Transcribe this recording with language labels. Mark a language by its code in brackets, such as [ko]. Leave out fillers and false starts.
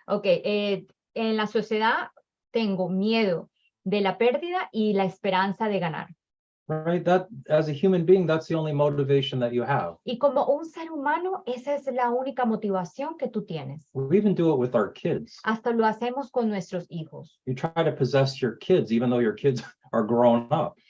[es] Okay, en la sociedad tengo miedo de la pérdida y la esperanza de ganar. [en] Right, that as a human being, that's the only motivation that you have. [es] Y como un ser humano, esa es la única motivación que tú tienes. [en] We even do it with our kids. [es] Hasta lo hacemos con nuestros hijos. [en] You try to possess your kids, even though your kids are grown up.